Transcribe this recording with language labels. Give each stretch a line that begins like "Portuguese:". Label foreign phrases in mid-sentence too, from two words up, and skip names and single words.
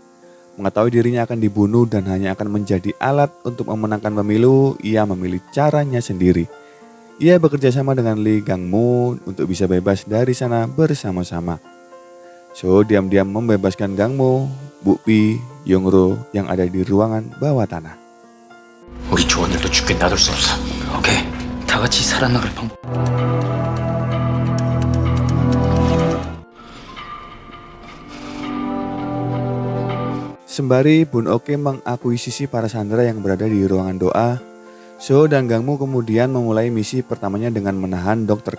Indonesian: Mengetahui dirinya akan dibunuh dan hanya akan menjadi alat untuk memenangkan pemilu, ia memilih caranya sendiri. Ia bekerja sama dengan Lee Gang-moo untuk bisa bebas dari sana bersama-sama. Soho diam-diam membebaskan Gang-moo, Bukpi, Yongro yang ada di ruangan bawah tanah.
Korean: 우리 조원들도 죽게 놔둘 수 없어. 오케이. 다 같이 살아나갈 방법.
Indonesian: Sembari Bun Oke mengakuisisi para sandera yang berada di ruangan doa, Soho dan Gang-moo kemudian memulai misi pertamanya dengan menahan Dr.